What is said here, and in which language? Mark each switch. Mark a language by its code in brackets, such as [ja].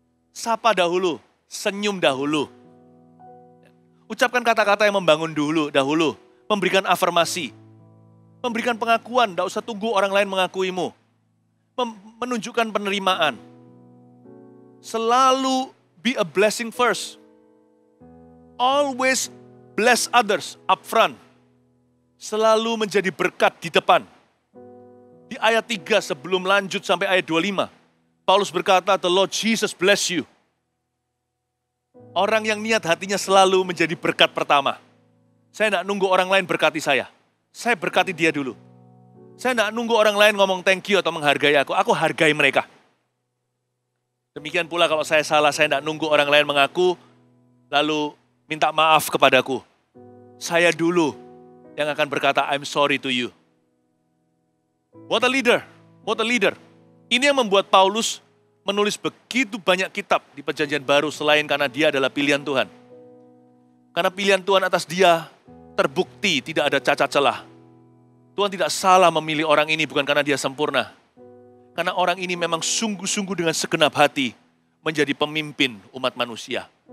[id] Sapa dahulu, senyum dahulu. Ucapkan kata-kata yang membangun dahulu, memberikan afirmasi, memberikan pengakuan, tidak usah tunggu orang lain mengakuimu. Menunjukkan penerimaan. Selalu [en] be a blessing first. Always bless others up front. [id] Selalu menjadi berkat di depan. Di ayat 3 sebelum lanjut sampai ayat 25. Paulus berkata, [en] "The Lord Jesus bless you." [id] Orang yang niat hatinya selalu menjadi berkat pertama. Saya tidak nunggu orang lain berkati saya. Saya berkati dia dulu. Saya tidak nunggu orang lain ngomong [en] thank you [id] atau menghargai aku hargai mereka. Demikian pula kalau saya salah, saya tidak nunggu orang lain mengaku, lalu minta maaf kepadaku. Saya dulu yang akan berkata, [en] I'm sorry to you. What a leader, what a leader. [id] Ini yang membuat Paulus menulis begitu banyak kitab di Perjanjian Baru selain karena dia adalah pilihan Tuhan. Karena pilihan Tuhan atas dia terbukti tidak ada cacat celah. Tuhan tidak salah memilih orang ini bukan karena dia sempurna. Karena orang ini memang sungguh-sungguh dengan segenap hati menjadi pemimpin umat manusia.